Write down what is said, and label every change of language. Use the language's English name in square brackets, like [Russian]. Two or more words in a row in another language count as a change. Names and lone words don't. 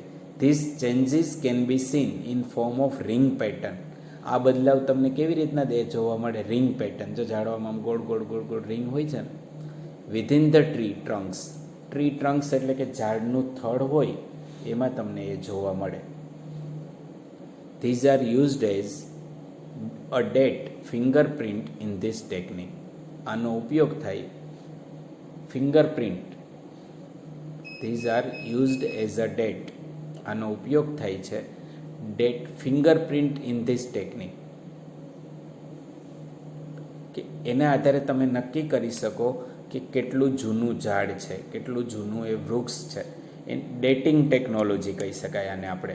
[English] This changes can be seen in form of ring pattern. [Gujarati] આ બદલાવ તમને કેવી રીતના જોવા મળે? [English] ring pattern. [Gujarati] જો ઝાડવામાં આમ ગોળ ગોળ રિંગ હોય છે ને, [English] within the tree trunks. tree trunks [Gujarati] એટલે કે ઝાડનું થડ હોય એમાં તમને એ જોવા મળે. [English] These are used as a date fingerprint in this technique. [Gujarati] આનો ઉપયોગ થાય ફિંગરપ્રિન્ટ. [English] These are used as a date. [Gujarati] આનો ઉપયોગ થાય છે [English] date fingerprint in this technique. [Gujarati] કે એના આધારે તમે નક્કી કરી શકો કે કેટલું જૂનું ઝાડ છે, કેટલું જૂનું એ વૃક્ષ છે. એ [English] dating technology [Gujarati] કહી શકાય આને આપણે.